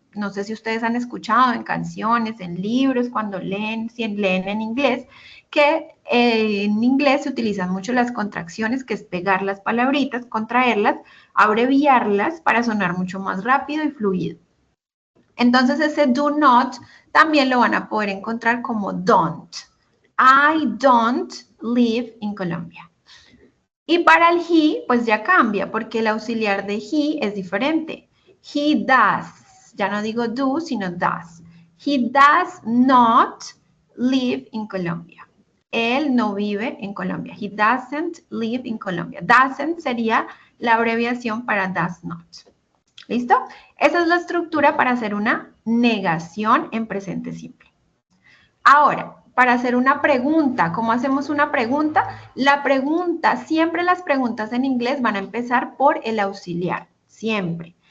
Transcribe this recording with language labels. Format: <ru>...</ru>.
<es>No sé si ustedes han escuchado en canciones, en libros, cuando leen, si leen en inglés, que en inglés se utilizan mucho las contracciones, que es pegar las palabritas, contraerlas, abreviarlas para sonar mucho más rápido y fluido. Entonces ese do not también lo van a poder encontrar como don't.</es> <en>I don't live in Colombia.</en> <es>Y para el he, pues ya cambia, porque el auxiliar de he es diferente.</es> <en>He does,</en> <es>ya no digo</es> <en>do,</en> <es>sino</es> <en>does. He does not live in Colombia.</en> <es>Él no vive en Colombia.</es> <en>He doesn't live in Colombia.</en> <es>Doesn't sería la abreviación para does not. ¿Listo? Esa es la estructura para hacer una negación en presente simple. Ahora, para hacer una pregunta, ¿cómo hacemos una pregunta? La pregunta, siempre las preguntas en inglés van a empezar por el auxiliar, siempre.</es>